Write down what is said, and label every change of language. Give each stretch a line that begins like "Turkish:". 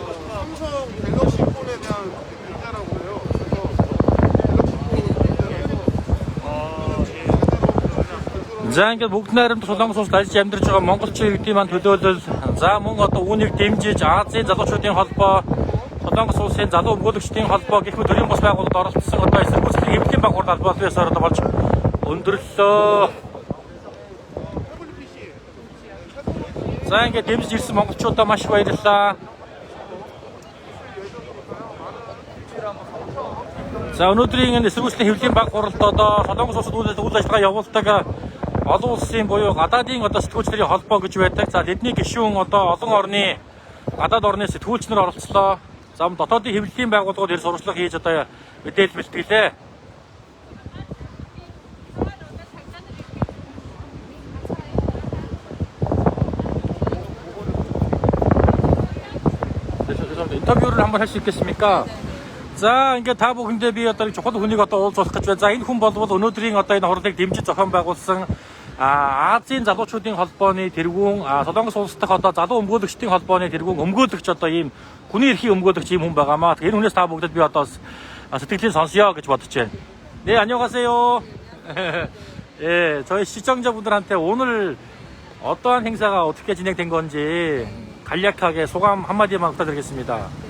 Korean: 삼성 갤럭시 폰에 대한 문제라고요.
Mongolian: За ингээд бүгд найрамд Солонгос улсад ажиллаж амьдарч байгаа монголчин иргэдийн төлөөлөл за мөн одоо үүнийг дэмжиж Азийн залуучуудын холбоо, Солонгос улсын залуу өмгөөлөгчдийн холбоо гэх мэт төрийн бус байгууллагад оролцсон одоо эсэргүүцлийн хэвлэлийн багуурд албаалсаар одоо болж өндөрлөө. За ингээд дэмжиж ирсэн монголчуудаа маш их баярлалаа. За өнөөдрийн энэ эсэргүүцлийн хэвлэлийн багууралд одоо Солонгос улсад үйл ажиллагаа явуулдаг олон улсын буюу гадаадын одоо сэтгүүлчдийн холбоо гэж байдаг. За тэдний гишүүн одоо олон орны гадаад орны сэтгүүлчнэр оролцлоо. За дотоодын хэвлэлийн байгууллагууд ир сурвалжлага хийж одоо мэдээлэл бэлтгэлээ.
Korean: 인터뷰를 한번 할 수 있겠습니까?
Mongolian: 자, ингээд та бүхэндээ би одоо чухал хүнийг одоо уулзах гэж байна. За, энэ хүн болвол өнөөдрийн одоо энэ хурлыг дэмжиж зохион байгуулсан Азийн залуучуудын холбооны тэргүүн, Солонгос улс дахь одоо залуу өмгөөлөгчдийн холбооны тэргүүн өмгөөлөгч одоо ийм хүний эрхийн өмгөөлөгч ийм хүн байгаамаа. Тэгэхээр энэ хүнээс та бүгдэд би одоо сэтгэлийн сонсё гэж бодож байна.
Korean: 네, 안녕하세요. 예, 저희 시청자분들한테 오늘 어떠한 행사가 어떻게 진행된 건지 간략하게 소감 한마디만 부탁드리겠습니다.